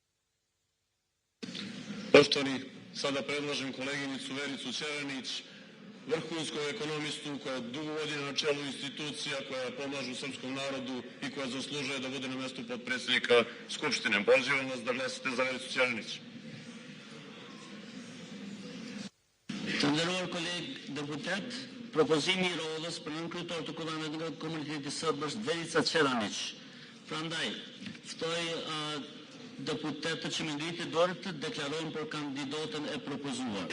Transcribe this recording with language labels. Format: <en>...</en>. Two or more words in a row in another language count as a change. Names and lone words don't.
<sr>Poštovani, sada predlažem koleginicu Vericu Čeranić vrhunskom ekonomistu koja je dugo godina na čelu institucija koja pomažu srpskom narodu i koja zaslužuje da bude na mestu potpredsjednika Skupštine. Pozivam vas da glasate za Vericu Ćeranić.</sr> <sq>Të nderuar kolegë deputet, propozimi i Rodhës për nënkryetor të Kuvendit nga komuniteti sërb është Verica Ćeranić. Prandaj, ftoj deputetët që më ngritin dorë të deklarojnë për kandidatën e propozuar.</sq>